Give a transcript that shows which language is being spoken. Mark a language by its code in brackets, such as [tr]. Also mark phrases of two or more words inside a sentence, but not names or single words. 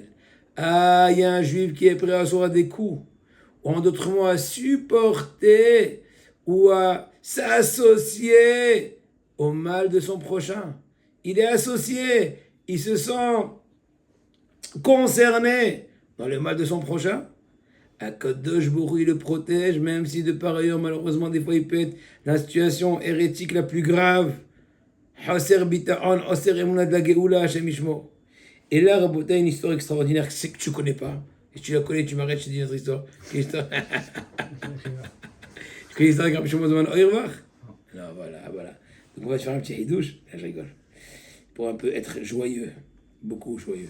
[fr] Ah, il y a un juif qui est prêt à recevoir des coups, ou en d'autres mots, à supporter ou à s'associer au mal de son prochain. Il est associé, il se sent concerné dans le mal de son prochain. [he] הקדוש ברוך הוא, [fr] il le protège, même si de par ailleurs, malheureusement, des fois, il peut être dans la situation hérétique la plus grave. [he] חסר ביטחון, חסר אמונה [fr] de la [he] גאולה, השם ישמור. [fr] Et là, Rabota, une histoire extraordinaire que tu ne connais pas. Et si tu la connais, tu m'arrêtes, je te dis notre histoire. Tu connais l'histoire de Rabbi Shlomo Zalman Auerbach? Non, voilà. Donc on va te faire un petit hidouche. Là, je rigole. Pour un peu être joyeux. Beaucoup joyeux.